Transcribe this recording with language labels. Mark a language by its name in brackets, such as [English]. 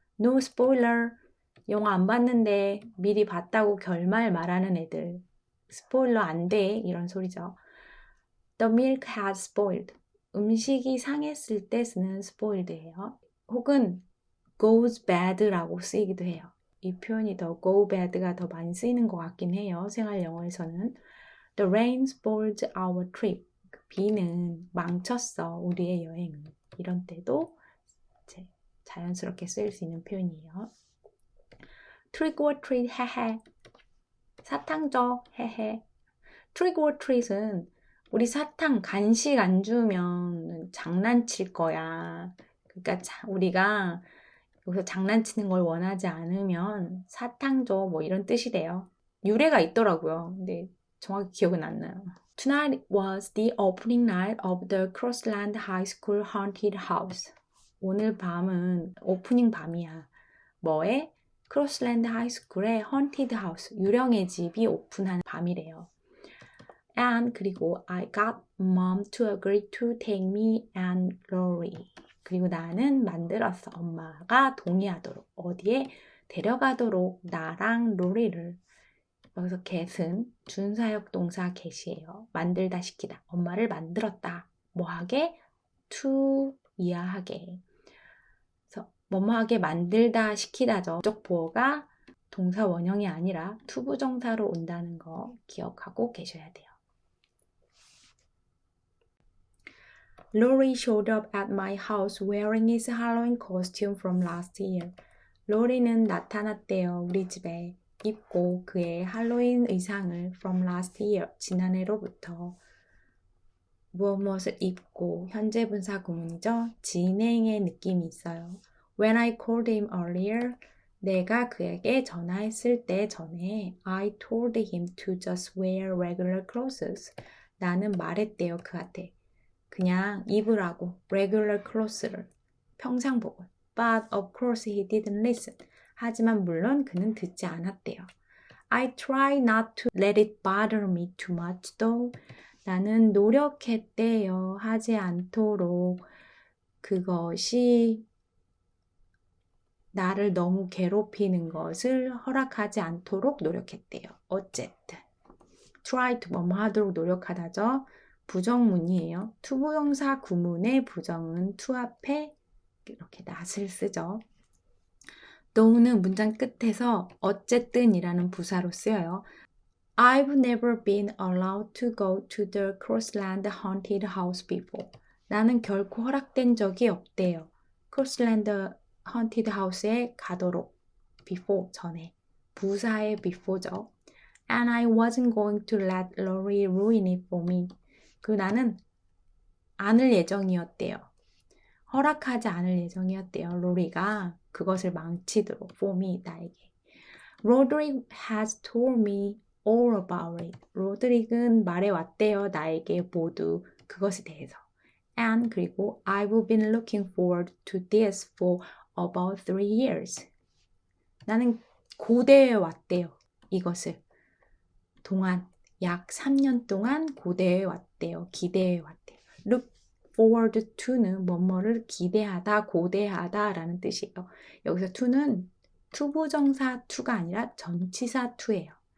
[Korean] No spoiler, 영화 안 봤는데 미리 봤다고 결말 말하는 애들, 스포일러 안 돼, 이런 소리죠. The milk has spoiled, 음식이 상했을 때 쓰는 spoiled예요. 혹은 goes bad라고 쓰이기도 해요. 이 표현이 더 go bad가 더 많이 쓰이는 것 같긴 해요. 생활 영어에서는. [English] The rain spoiled our trip. [Korean] 비는 망쳤어, 우리의 여행을. 이런 때도 이제 자연스럽게 쓰일 수 있는 표현이에요. [English] Trick or treat, 헤헤. [Korean] 사탕 줘, 헤헤. Trick or treat은 우리 사탕 간식 안 주면 장난칠 거야. 그러니까 우리가 여기서 장난치는 걸 원하지 않으면 사탕 줘, 뭐 이런 뜻이 돼요. 유래가 있더라고요. 근데 정확히 기억은 안 나요. [English] Tonight was the opening night of the Crossland High School Haunted House. [Korean] 오늘 밤은 오프닝 밤이야. 뭐에? 크로스랜드 하이스쿨의 Haunted House, 유령의 집이 오픈한 밤이래요. [English] And 그리고 I got mom to agree to take me and Rory. [Korean] 그리고 나는 만들었어. 엄마가 동의하도록. 어디에? 데려가도록 나랑 로리를. 여기서 get은 준사역 동사 get이에요. 만들다 시키다. 엄마를 만들었다. 뭐하게? to 이하하게. 그래서 뭐뭐하게 만들다 시키다죠. 목적 보어가 동사 원형이 아니라 투부정사로 온다는 거 기억하고 계셔야 돼요. [English] Rory showed up at my house wearing his Halloween costume from last year. [Korean] 로리는 나타났대요. 우리 집에 입고 그의 할로윈 의상을 from last year, 지난해로부터. 무엇을 입고, 현재 분사 구문이죠. 진행의 느낌이 있어요. [English] When I called him earlier, 내가 그에게 전화했을 때 전에 I told him to just wear regular clothes. [Korean] 나는 말했대요, 그한테. 그냥 입으라고, regular clothes를, 평상복을. [English] But of course he didn't listen. [Korean] 하지만 물론 그는 듣지 않았대요. [English] I try not to let it bother me too much though. [Korean] 나는 노력했대요. 하지 않도록. 그것이 나를 너무 괴롭히는 것을 허락하지 않도록 노력했대요. 어쨌든. try to 뭐뭐 하도록 노력하다죠. 부정문이에요. 투부정사 구문의 부정은 to 앞에 이렇게 not을 쓰죠. though는 문장 끝에서 어쨌든 이라는 부사로 쓰여요. [English] I've never been allowed to go to the Crossland Haunted House before. [Korean] 나는 결코 허락된 적이 없대요. Crossland Haunted House에 가도록. before, 전에. 부사의 before죠. [English] And I wasn't going to let Rory ruin it for me. [Korean] 나는 않을 예정이었대요. 허락하지 않을 예정이었대요. 로리가 그것을 망치도록 for me, 나에게. [English] Roderick has told me all about it. [Korean] 로드릭은 말해왔대요. 나에게 모두 그것에 대해서. [English] And 그리고 I've been looking forward to this for about 3 years. [Korean] 나는 고대해 왔대요. 이것을. 약 3년 동안 고대해 왔대요. 기대해 왔대요. Look forward to는 뭐뭐를 기대하다, 고대하다 라는 뜻이에요. 여기서 to는 투부정사 to가 아니라 전치사 to예요.